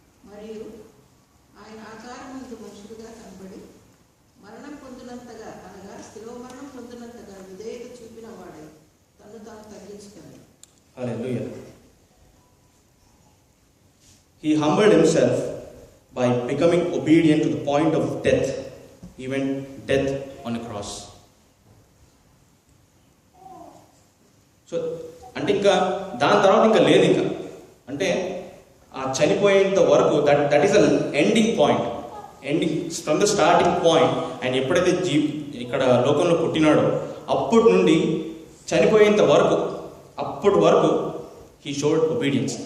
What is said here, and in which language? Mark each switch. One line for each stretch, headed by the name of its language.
Telugu: మరియు ఆయన ఆకారమందు మనుషులుగా కనబడి మరణం పొందినంతగా, అనగా స్థిరవ మరణం పొందినంతగా విధేయత చూపిన వాడై తను తాను తగ్గించుకున్నాడు.
English: Hallelujah. He humbled himself by becoming obedient to the point of death, even death on a cross.
Telugu: So అంటే ఇంకా దాని తర్వాత ఇంకా లేదు, ఇంకా అంటే ఆ చనిపోయేంత వరకు
English: That is a ending point, ending from the starting point.
Telugu: ఆయన ఎప్పుడైతే ఇక్కడ లోకంలో పుట్టినాడో అప్పటి నుండి చనిపోయేంత వరకు, అప్పటి వరకు
English: He showed obedience.